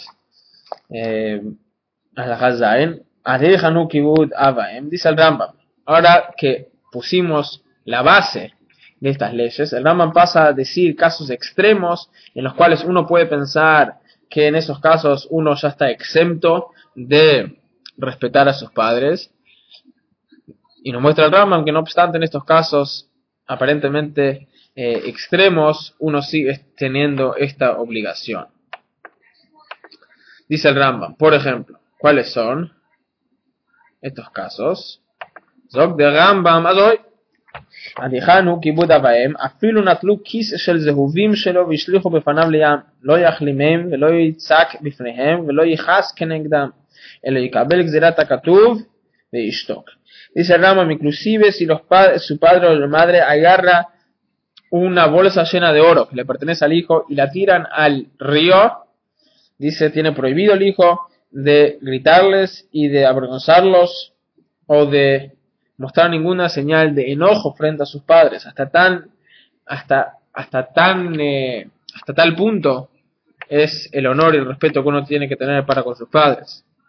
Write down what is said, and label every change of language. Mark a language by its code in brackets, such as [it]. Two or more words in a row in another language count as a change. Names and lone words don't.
[es] Dice el Rambam, ahora que pusimos la base de estas leyes, el Rambam pasa a decir casos extremos en los cuales uno puede pensar que en esos casos uno ya está exento de respetar a sus padres, y nos muestra el Rambam que no obstante en estos casos aparentemente extremos uno sigue teniendo esta obligación. Dice el Rambam, por ejemplo, ¿cuáles son estos casos? [yi] זאג דער רמב״ם אזוי [he] עד היכן כיבוד אב ואם אפילו נטלו כיס של זהובים שלו והשליכו בפניו לים לא יכלימם ולא יצער בפניהם ולא יכעוס כנגדם אלא יקבל גזירת הכתוב וישתוק. [es] Dice el Rambam, inclusive si su padre o la madre agarra una bolsa llena de oro que le pertenece al hijo y la tiran al río, dice, tiene prohibido el hijo de gritarles y de avergonzarlos o de mostrar ninguna señal de enojo frente a sus padres, hasta tal punto es el honor y el respeto que uno tiene que tener para con sus padres.